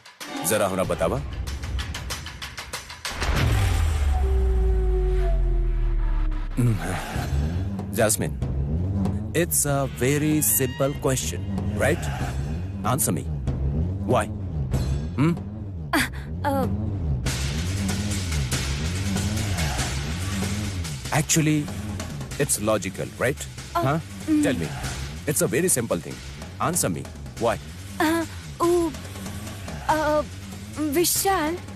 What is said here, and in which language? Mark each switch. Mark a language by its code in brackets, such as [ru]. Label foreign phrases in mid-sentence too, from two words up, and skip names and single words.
[bho] जरा हमरा बतावा। [en] Jasmine, it's a very simple question, right? Answer me. Why? Actually, it's logical, right? Huh? Tell me. It's a very simple thing. Answer me. Why? विशाल